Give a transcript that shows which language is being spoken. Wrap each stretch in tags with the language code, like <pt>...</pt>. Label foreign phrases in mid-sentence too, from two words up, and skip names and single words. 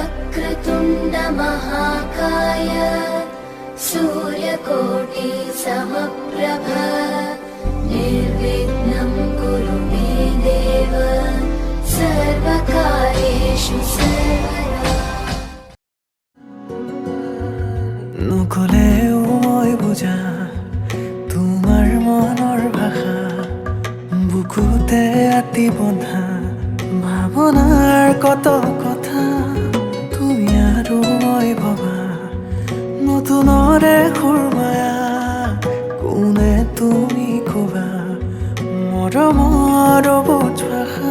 <sa>वक्रतुण्ड महाकाय सूर्यकोटि समप्रभ निर्विघ्नं कुरु मे देव सर्वकार्येषु सर्वदा।</sa> <as>নুকুলেও মই বুজা তোমাৰ মনৰ ভাষা, বুকুতে আতি বন্ধা ভাৱনাৰ কত কথা। তুমি আৰু মই ভবা নতুনৰে সুৰমায়া, কোনে তুমি কবা মৰমৰ বুজ ভাষা।</as>